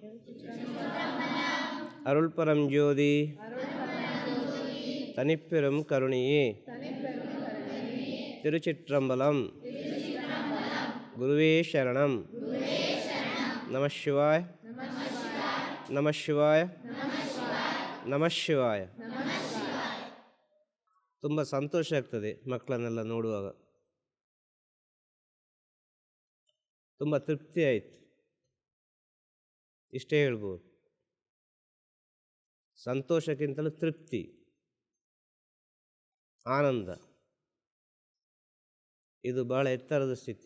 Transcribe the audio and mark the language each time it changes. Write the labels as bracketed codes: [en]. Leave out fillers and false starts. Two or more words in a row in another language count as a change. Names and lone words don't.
[ta] அருள்பரம் ஜோதி தனிப்பெரும் கருணையே. திருச்சிற்றம்பலம். குருவே சரணம். நமசிவாய நமசிவாய ನಮಃಶಿವಾಯ. [kn] ತುಂಬ ಸಂತೋಷ ಆಗ್ತದೆ ಮಕ್ಕಳನ್ನೆಲ್ಲ ನೋಡುವಾಗ. ತುಂಬ ತೃಪ್ತಿ ಆಯಿತು, ಇಷ್ಟೇ ಹೇಳ್ಬೋದು. ಸಂತೋಷಕ್ಕಿಂತಲೂ ತೃಪ್ತಿ, ಆನಂದ, ಇದು ಬಹಳ ಎತ್ತರದ ಸ್ಥಿತಿ.